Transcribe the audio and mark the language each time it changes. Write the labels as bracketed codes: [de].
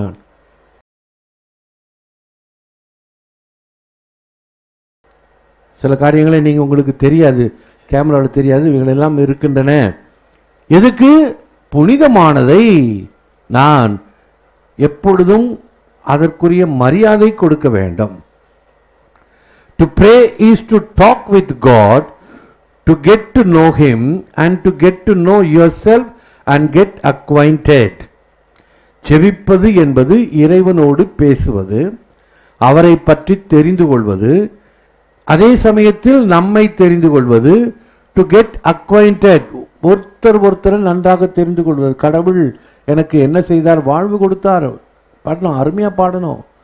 [ta] நான் சில காரியங்களை நீங்கள் உங்களுக்கு தெரியாது, கேமராவில் தெரியாது, இவைகளெல்லாம் இருக்கின்றன. எதுக்கு? புனிதமானதை நான் எப்பொழுதும் அதற்குரிய மரியாதை கொடுக்க வேண்டும். [en] To pray is to talk with God, to get to know Him and to get to know yourself and get acquainted. [ta] செபிப்பது என்பது இறைவனோடு பேசுவது, அவரை பற்றி தெரிந்து கொள்வது, அதே சமயத்தில் நம்மை தெரிந்து கொள்வது. [en] to get acquainted, [ta] ஒருத்தரை நன்றாக தெரிந்து கொள்வது. கடவுள் எனக்கு என்ன செய்தார், வாழ்வு கொடுத்தார், பாடணும், அருமையா பாடணும்.